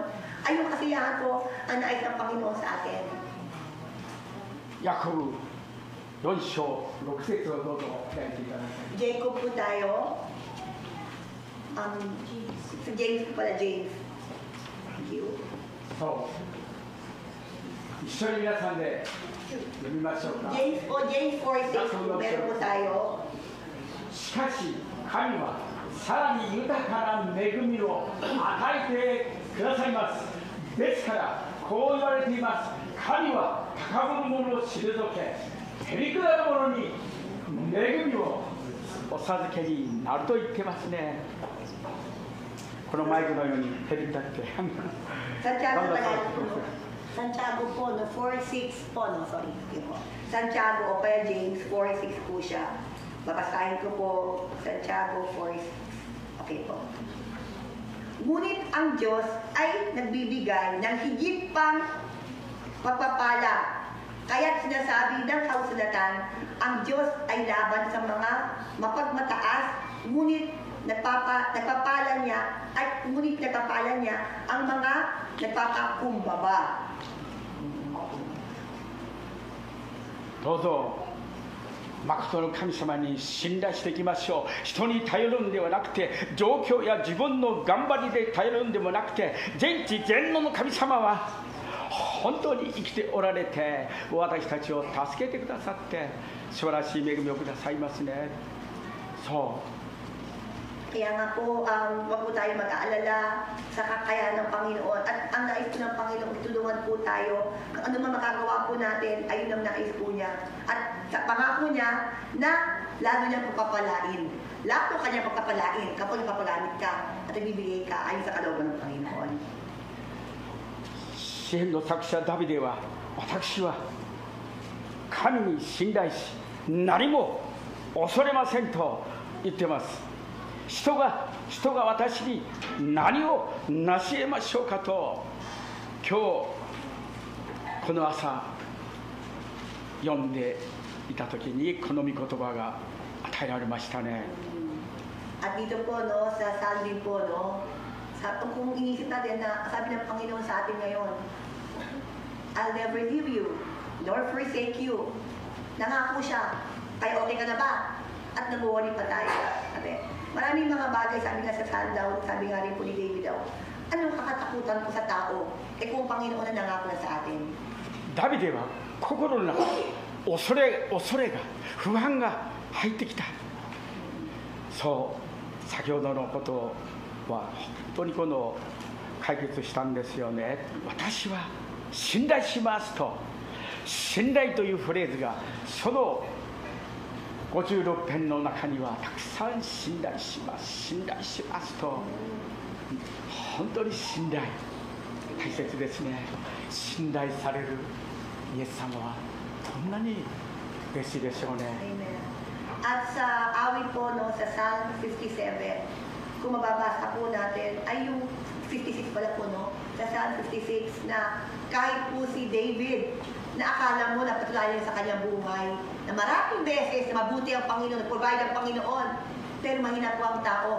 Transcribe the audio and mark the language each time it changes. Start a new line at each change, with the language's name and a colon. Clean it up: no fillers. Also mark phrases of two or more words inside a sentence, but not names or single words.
Filipino: Ay yung kasiyahan ko, ang nais ng Panginoon sa atin.
Japanese: Jacob 4 章6節をどうぞ開いていただきたい。
Filipino: Jacob po tayo. Si James po pala, James.
English: Thank you.
Japanese: そう一緒に皆さんで読みましょうか。
Filipino: James 4:6 po, meron po tayo.
Japanese: しかし神はさらに豊かな恵みを与えてくださいます。ですからこう言われています。神は高ぶる者を退け、へりくだる者に恵みをお授けになると言ってますね。このマイクのようにへりくだって
Filipino: Santiago po, no, 4:6 po, no, sorry. Yun po. Santiago o kaya James, 4:6 po siya. Babasahin ko po, Santiago 4:6. Okay po. Ngunit ang Diyos ay nagbibigay ng higit pang pagpapala. Kaya't sinasabi ng kasulatan, ang Diyos ay laban sa mga mapagmataas, ngunit nagpapala niya ang mga nagpapakumbaba.
Japanese: どうぞ誠の神様に信頼していきましょう。人に頼るんではなくて、状況や自分の頑張りで頼るんでもなくて、全知全能の神様は本当に生きておられて、私たちを助けてくださって素晴らしい恵みをくださいますね。そう。
Filipino: Kaya nga po, wag po tayo mag-aalala sa kakayahan ng Panginoon. At ang nais po ng Panginoon, itulungan po tayo. Kung ano man makagawa po natin, ayun ang nais po niya. At sa pangako niya na lalo niya pagpapalain. Lahat po kanya pagpapalain kapag papagamit ka at ibibigay ka ayon sa kalooban ng Panginoon.
Japanese: 詩篇の作者ダビデは、私は神に信頼し、何も恐れませんと言ってます。人が私に何を成し得ましょうかと今日この朝読んでいた時にこの御言葉が与えられましたね。
Filipino: At dito po, no, sa salmin po, no, kung inisip natin na sabi ng Panginoon sa atin ngayon,
English: I'll never leave you, nor forsake you.
Filipino: Nangako siya, kaya okay ka na ba? At nag-worry pa tayo. Sabi, maraming mga bagay, sabi nga sa Sandown, sabi nga rin po ni David daw, anong kakatakutan ko sa tao? Eh kung Panginoon na nangako na sa atin.
Japanese: ダビデは心の中恐れが不安が入ってきた。そう先ほどのことは本当にこの解決したんですよね。私は信頼しますと、信頼というフレーズがその 56編の中にはたくさん信頼しますと、本当に信頼大切ですね。信頼されるイエス様はどんなに嬉しいでしょうね。 Amen.
Filipino: At sa awit po, no, sa Psalm 57, kung mababasa po natin, ay yung 56 pala po, no, sa Psalm 56 na kahit po si David na akala mo na patulayan sa kanyang buhay, na maraming beses na mabuti ang Panginoon, provide ang Panginoon, pero mahina po ang tao.